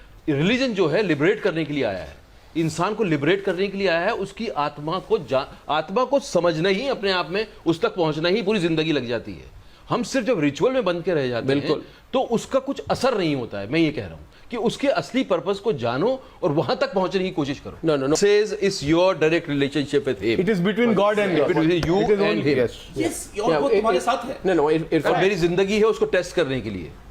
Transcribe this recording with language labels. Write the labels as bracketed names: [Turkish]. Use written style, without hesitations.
[Hindi] Religion जो है liberate करने के लिए आया है, इंसान को लिबरेट करने के लिए आया है, उसकी आत्मा को समझना ही, अपने आप में उस तक पहुंचना ही पूरी जिंदगी लग जाती है। हम सिर्फ जब रिचुअल में बंद के रह जाते हैं तो उसका कुछ असर नहीं होता है। मैं ये कह रहा हूं कि उसके असली पर्पस को जानो और वहां तक पहुंचने की कोशिश करो। [English] No. Says it's your direct relationship with him. It is between God and God. Between you and him. [Hindi] Yes, और वो तुम्हारे साथ है। [English] No. [Hindi] और मेरी जिंदगी है उसको टेस्ट करने के लिए।